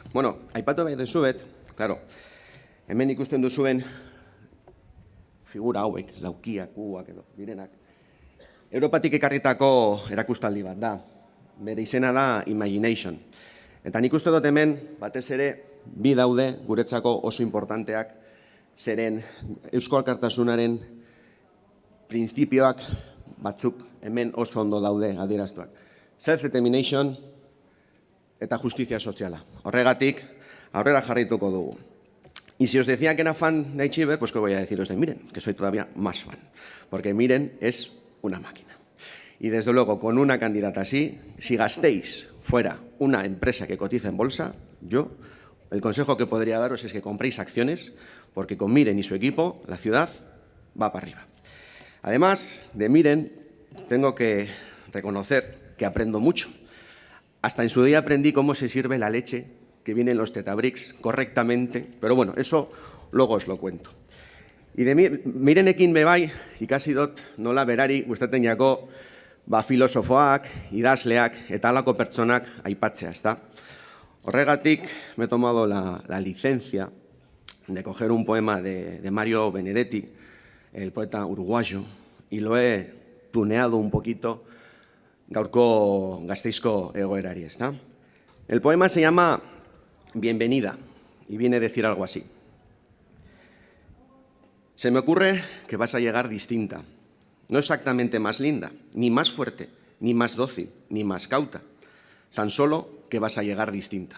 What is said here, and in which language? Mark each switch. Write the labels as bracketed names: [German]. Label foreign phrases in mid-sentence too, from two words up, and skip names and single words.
[Basque] Bueno, aipatu behar duzuet, claro, hemen ikusten duzuen figura hauek, laukiak, uak edo, direnak, Europatik ekarritako erakustaldi bat da. Bere izena da Imagination. Eta nik uste dut hemen, batez ere, bi daude guretzako oso importanteak, zeren Eusko Alkartasunaren printzipioak batzuk hemen oso ondo daude adieraztuak. Self-determination eta justizia soziala. Horregatik, aurrera jarraituko dugu. [Spanish] Y si os decía que era fan de Aichiber, pues que voy a deciros de Miren, que soy todavía más fan. Porque Miren es una máquina. Y desde luego, con una candidata así, si Gasteiz fuera una empresa que cotiza en bolsa, yo, el consejo que podría daros es que compréis acciones, porque con Miren y su equipo, la ciudad va para arriba. Además de Miren, tengo que reconocer que aprendo mucho. Hasta en su día aprendí cómo se sirve la leche que viene en los Tetabricks correctamente, pero bueno, eso luego os lo cuento. Y de [Basque] Mirenekin bebai, ikasi dut nola berari gustatzen jako filosofoak, idazleak eta halako pertsonak aipatzea, ezta? [Spanish] Horregatik me he tomado la licencia de coger un poema de Mario Benedetti, el poeta uruguayo, y lo he tuneado un poquito [Basque] gaurko Gasteizko egoerari, ezta? [Spanish] El poema se llama Bienvenida y viene a decir algo así. Se me ocurre que vas a llegar distinta, no exactamente más linda, ni más fuerte, ni más dócil, ni más cauta, tan solo que vas a llegar distinta.